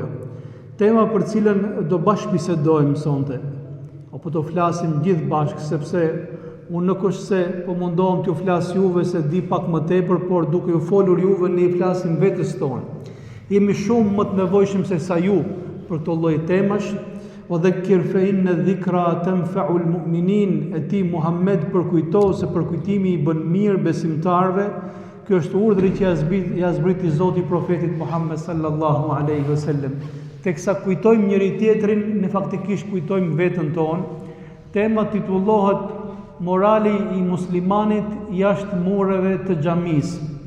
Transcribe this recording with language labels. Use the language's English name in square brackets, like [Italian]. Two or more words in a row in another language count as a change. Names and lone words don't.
[Albanian] Tema për cilën do bashkëbisedojmë sonte, apo të flasim gjithë bashkë, sepse unë nuk është se po mundohem t'ju flas juve se di pak më tepër, por duke ju folur juve ne i flasim vetes tonë. Jemi shumë më të nevojshëm se sa ju për këto lloj temash. [Arabic] و ذكر فإن الذكرى تنفع المؤمنين, [Albanian] e ti Muhammed përkujto se përkujtimi i bën mirë besimtarve. Ky është urdhri që ja zbriti Zoti profetit Muhammed [Arabic] صلى الله عليه وسلم. [Albanian] Teksa kujtojmë njëri tjetrin, ne faktikisht kujtojmë veten tonë. Tema titullohet Morali i muslimanit jashtë mureve të xhamisë.